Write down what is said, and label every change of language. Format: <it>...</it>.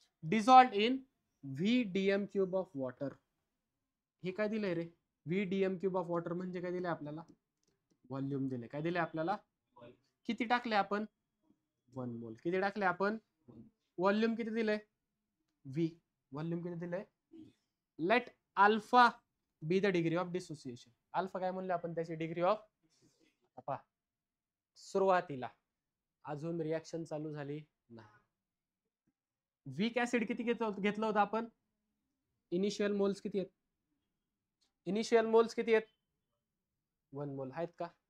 <en>Dissolved in VDM cube of water.</en> <mr>हे काय दिलंय रे VDM क्यूब ऑफ वॉटर म्हणजे काय दिलंय आपल्याला व्हॉल्यूम दिले. काय दिले आपल्याला किती टाकले आपण 1 मोल. किती टाकले आपण व्हॉल्यूम किती दिलंय V. व्हॉल्यूम किती दिलंय.</mr> <en>Let alpha be the degree of dissociation.</en> <mr>Alpha काय म्हणले आपण त्याची डिग्री ऑफ. पहा सुरुवातीला अजून रिएक्शन चालू झाली नाही. वीक ऍसिड किती घेतलं होतं आपण. इनिशियल मोल्स किती आहेत. इनिशियल मोल्स किती आहेत 1 मोल आहेत का.</mr>